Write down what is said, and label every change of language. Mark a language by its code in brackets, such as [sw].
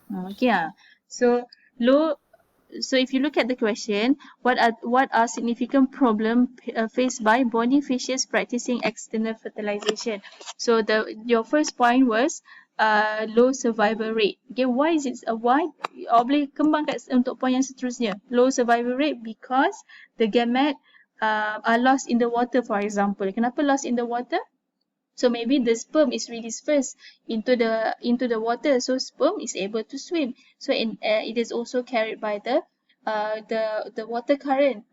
[en] Okay. So if you look at the question, what are significant problems faced by bony fishes practicing external fertilization? So your first point was low survival rate. Okay, why is it why? [ms] Boleh kembang kat untuk point yang seterusnya. [en] Low survival rate because the gamete are lost in the water, for example. [ms] Kenapa [en] lost in the water? So maybe the sperm is released first into the water, so sperm is able to swim. So it is also carried by the water current.